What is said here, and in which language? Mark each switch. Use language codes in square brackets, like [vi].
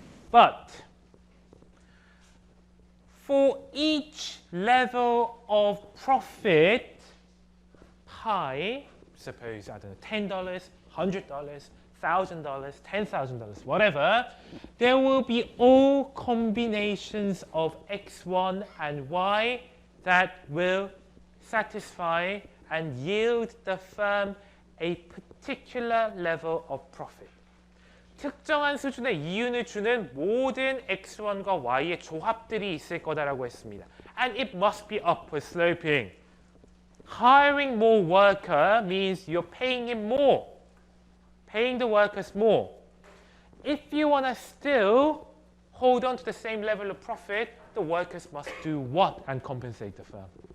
[en] But for each level of profit, pi, suppose, I don't know, $10, $100, $1,000, $10,000, whatever, there will be all combinations of X1 and Y that will satisfy and yield the firm a particular level of profit. [ko] 특정한 수준의 이윤을 주는 모든 X1과 Y의 조합들이 있을 거다라고 했습니다. [en] And it must be upward sloping. Hiring more worker means you're paying him more. Paying the workers more. If you want to still hold on to the same level of profit, the workers must do what and compensate the firm?